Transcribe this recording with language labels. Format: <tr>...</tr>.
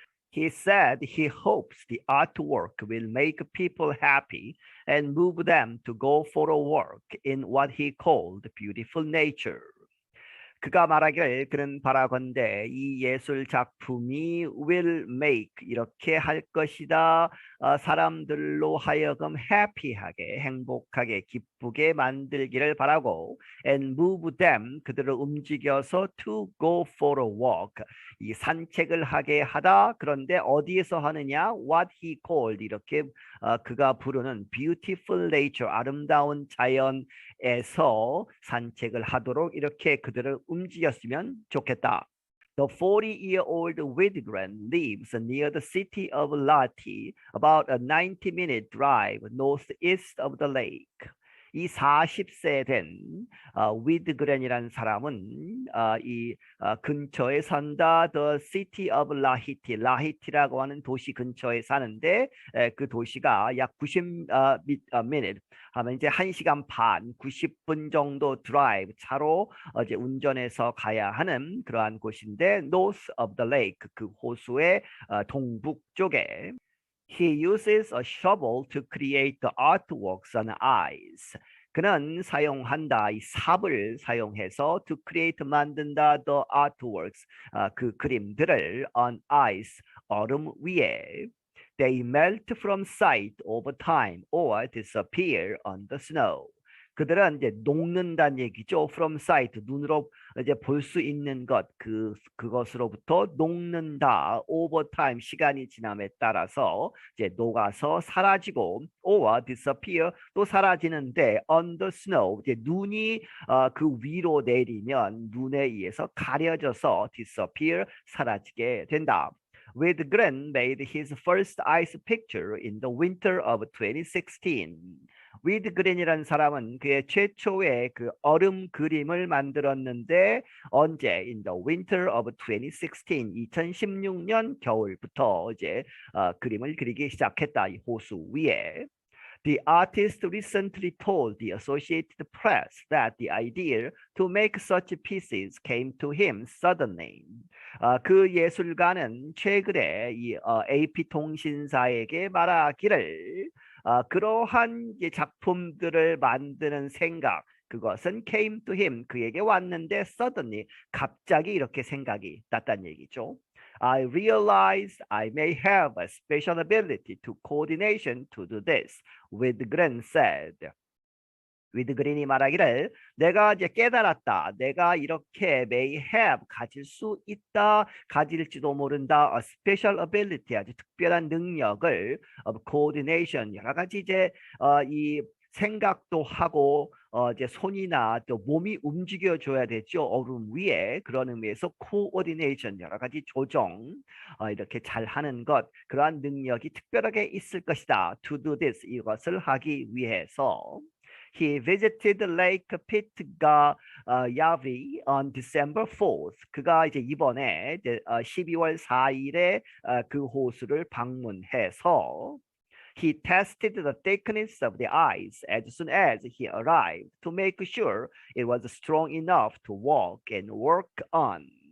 <en>He said he hopes the artwork will make people happy and move them to go for a walk in what he called beautiful nature.</en> <ko>그가 말하길 그는 바라건대 이 예술 작품이</ko> <en>will make,</en> <ko>이렇게 할 것이다. 사람들로 하여금 happy하게, 행복하게, 기쁘게 만들기를 바라고,</ko> <en>and move them,</en> <ko>그들을 움직여서</ko> <en>to go for a walk,</en> <ko>이 산책을 하게 하다. 그런데 어디에서 하느냐?</ko> <en>what he called,</en> <ko>이렇게 그가 부르는</ko> <en>beautiful nature,</en> <ko>아름다운 자연에서 산책을 하도록 이렇게 그들을 움직였으면 좋겠다.</ko> <en>The 40-year-old Widgren lives near the city of Lahti, about a 90-minute drive northeast of the lake.</en> <ko>이 40세 된 위드그렌이라는 사람은 이 근처에 산다.</ko> <en>The city of Lahti,</en> <ko>라히티라고 하는 도시 근처에 사는데 그 도시가 약 90 minute 하면 이제 1시간 반, 90분 정도 드라이브, 차로 이제 운전해서 가야 하는 그러한 곳인데</ko> <en>north of the lake,</en> <ko>그 호수의 동북 쪽에.</ko> <en>He uses a shovel to create the artworks on ice.</en> <ko>그는 사용한다, 이 삽을 사용해서</ko> <en>to create,</en> <ko>만든다,</ko> <en>the artworks,</en> <ko>그 그림들을</ko> <en>on ice,</en> <ko>얼음 위에.</ko> <en>They melt from sight over time or disappear on the snow.</en> <ko>그들은 이제 녹는다는 얘기죠.</ko> <en>From sight,</en> <ko>눈으로 이제 볼 수 있는 것, 그것으로부터 녹는다.</ko> <en>Over time,</en> <ko>시간이 지남에 따라서 이제 녹아서 사라지고,</ko> <en>or disappear,</en> <ko>또 사라지는데</ko> <en>on the snow,</en> <ko>이제 눈이 그 위로 내리면 눈에 의해서 가려져서 disappear, 사라지게 된다.</ko> <en>Widgren made his first ice picture in the winter of 2016.</en> <ko>위드그린이라는 사람은 그의 최초의 그 얼음 그림을 만들었는데 언제?</ko> <en>In the winter of 2016,</en> <ko>2016년 겨울부터 이제 그림을 그리기 시작했다. 이 호수 위에.</ko> <en>The artist recently told the Associated Press that the idea to make such pieces came to him suddenly.</en> <ko>그 예술가는 최근에 이 AP통신사에게 말하기를 그러한 작품들을 만드는 생각, 그것은</ko> <en>came to him,</en> <ko>그에게 왔는데 suddenly, 갑자기 이렇게 생각이 났다는 얘기죠.</ko> <en>I realized I may have a special ability to coordination to do this. Whitgren said.</en> <ko>위드그린이 말하기를 내가 이제 깨달았다. 내가 이렇게</ko> <en>may have</en> <ko>가질 수 있다. 가질지도 모른다.</ko> <en>A special ability</en> <ko>아주 특별한 능력을</ko> <en>of coordination</en> <ko>여러 가지 이제 이 생각도 하고 이제 손이나 또 몸이 움직여 줘야 되죠. 얼음 위에 그런 의미에서 coordination 여러 가지 조정 이렇게 잘 하는 것 그러한 능력이 특별하게 있을 것이다.</ko> <en>To do this</en> <ko>이것을 하기 위해서</ko> <en>He visited Lake Pitgayavy on December 4th.</en> <ko>그가 이제 이번에 이제 12월 4일에 그 호수를 방문해서</ko> <en>He tested the thickness of the ice as soon as he arrived to make sure it was strong enough to walk and work on.</en>